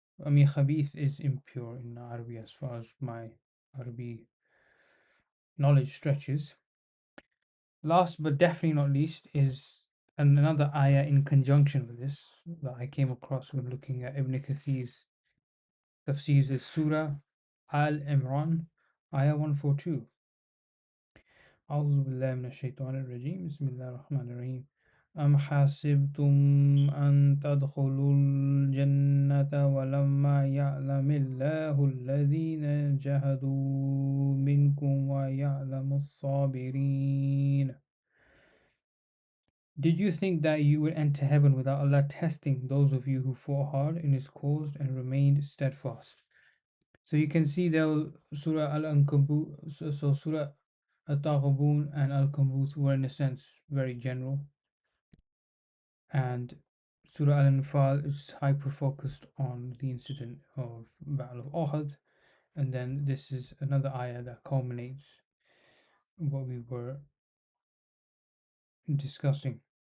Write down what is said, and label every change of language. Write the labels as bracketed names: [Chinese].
[English] I mean, khabith is impure in Arabic as far as my Arabic knowledge stretches. Last but definitely not least is another ayah in conjunction with this that I came across when looking at Ibn Kathir's tafsir is Surah Al Imran, ayah 142. [Arabic] أعوذ بالله من الشيطان الرجيم بسم الله الرحمن الرحيم أم حسبتم أن تدخلوا الجنة ولما يعلم الله الذين جهدوا منكم ويعلم الصابرين. [English] Did you think that you would enter heaven without Allah testing those of you who fought hard in His cause and remained steadfast? So you can see there Surah Al-Ankabut, so Surah At-Taghabun and Al-Kambuth were in a sense very general, and Surah Al-Anfal is hyper focused on the incident of Battle of Uhud, and then this is another ayah that culminates what we were discussing.